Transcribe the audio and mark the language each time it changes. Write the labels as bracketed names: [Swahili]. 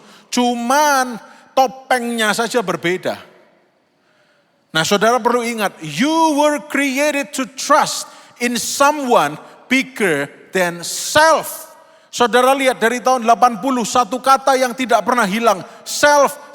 [Indonesian] Cuman topengnya saja berbeda. Nah saudara perlu ingat, [English] you were created to trust in someone bigger than self. [Indonesian] Saudara lihat dari tahun 80, satu kata yang tidak pernah hilang. Self.